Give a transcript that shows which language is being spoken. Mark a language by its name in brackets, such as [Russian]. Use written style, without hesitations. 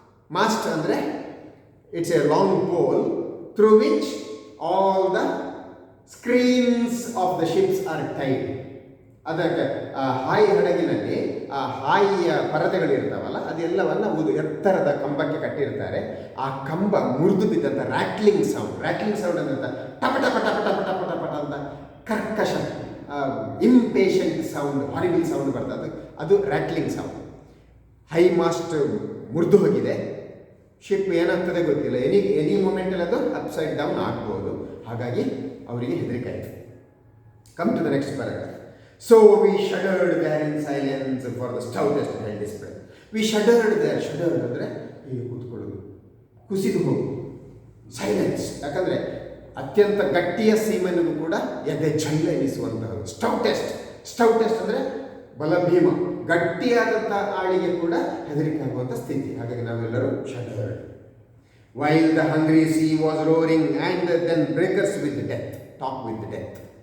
[English] Mast andre, it's a long pole through which all the screens of the ships are tied. [Kannada] ಅದಕ್ಕೆ ಹಾಯಿ ಹಡಗಿನಲ್ಲಿ ಆ ಹಾಯಿಯ ಪರದೆಗಳಿರ್ತಾವಲ್ಲ, ಅದೆಲ್ಲವನ್ನು ಎತ್ತರದ ಕಂಬಕ್ಕೆ ಕಟ್ಟಿರ್ತಾರೆ. ಆ ಕಂಬ ಮುರಿದು ಬಿದ್ದಂಥ ರ್ಯಾಟ್ಲಿಂಗ್ ಸೌಂಡ್ ಅಂತ ಟಪ ಟಪ ಟಪ ಟಪ ಟಪ ಟಪ ಅಂತ ಕರ್ಕಶ ಇಂಪೇಷಂಟ್ ಸೌಂಡ್, ಹಾರಿಬಲ್ ಸೌಂಡ್ ಬರ್ತದೆ. ಅದು ರ್ಯಾಟ್ಲಿಂಗ್ ಸೌಂಡ್. ಹೈ ಮಾಸ್ಟ್ ಮುರಿದು ಹೋಗಿದೆ. ಶಿಪ್ ಏನಾಗ್ತದೆ ಗೊತ್ತಿಲ್ಲ. ಎನಿ ಮೂಮೆಂಟಲ್ಲಿ ಅದು [English] upside down [Kannada] ಆಗ್ಬೋದು. ಹಾಗಾಗಿ ಅವರಿಗೆ ಹೆದರಿಕೆ ಆಯಿತು. [English] Come to the next paragraph. So we shuddered there in silence for the stoutest held his breath. We shuddered there. [Kannada] Shuddered ಅಂದರೆ ಹೀಗೆ ಕೂತ್ಕೊಳ್ಳೋದು, ಕುಸಿದು ಹೋಗು, ಸೈಲೆನ್ಸ್. ಯಾಕಂದರೆ ಅತ್ಯಂತ ಗಟ್ಟಿಯ ಸೀಮೆನಿಗೂ ಕೂಡ ಎದೆ ಜಲ್ಲ ಎನಿಸುವಂತಹದ್ದು. ಸ್ಟೌಟೆಸ್ಟ್ ಅಂದರೆ ಬಲಭೀಮ, ಗಟ್ಟಿಯಾದಂಥ ಆಳಿಗೆ ಕೂಡ ಹೆದರಿಕೆ ಆಗುವಂಥ ಸ್ಥಿತಿ. ಹಾಗಾಗಿ ನಾವೆಲ್ಲರೂ shuddered. [English] While the hungry sea was roaring and then breakers with death talk with death.